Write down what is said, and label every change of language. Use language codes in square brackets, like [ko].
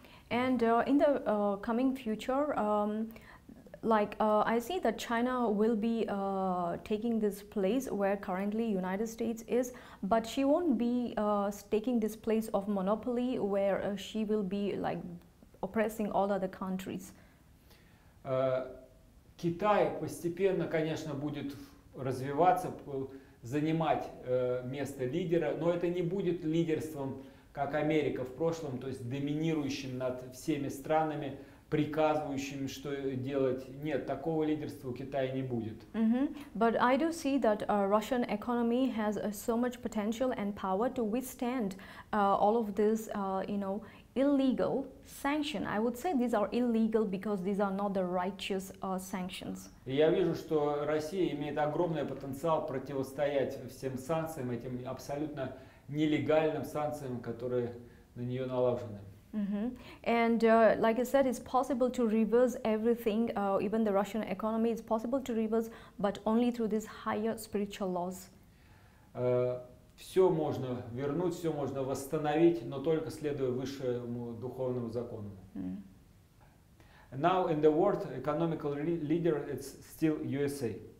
[en] And in the coming future, I see that China will be taking this place where currently United States is, but she won't be taking this place of monopoly where she will be like oppressing all other countries. [ru] Китай постепенно, конечно, будет развиваться, занимать место лидера, но это не будет лидерством, как Америка в прошлом, то есть доминирующим над всеми странами, приказывающим, что делать. Нет, такого лидерства у Китая не будет. [en] But I do see that Russian economy has so much potential and power to withstand all of this, illegal sanction. I would say these are illegal because these are not the righteous sanctions. [ru] И я вижу, что Россия имеет огромный потенциал противостоять всем санкциям, этим абсолютно нелегальным санкциям, которые на нее наложены. [en] And like I said, it's possible to reverse everything, even the Russian economy is possible to reverse, but only through these higher spiritual laws. [ru] Все можно вернуть, все можно восстановить, но только следуя высшему духовному закону. [en] Now in the world, economical leader it's still USA.